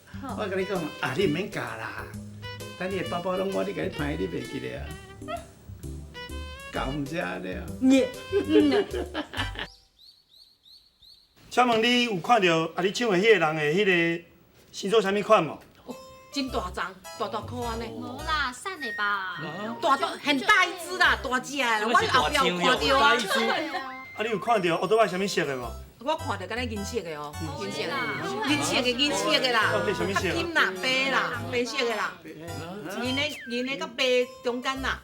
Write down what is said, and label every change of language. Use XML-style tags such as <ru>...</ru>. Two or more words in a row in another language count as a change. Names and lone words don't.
<nan>我甲你讲，啊你唔免教啦，等你的包包拢我你甲你拍，你袂记得啊？教唔知安尼啊？请问你有看到啊？你抢的迄个人的迄个是做啥物款无？真大张，大颗安尼。无啦，瘦的吧？大很大一只啦，大只的啦，我后壁有看到啊。啊，你有看到奥多麦啥物色的无？我看到敢若银色的哦，银色的，银色的啦，到底啥物色？较金啦，白啦，白色的啦，银的甲白中间啦。</nan>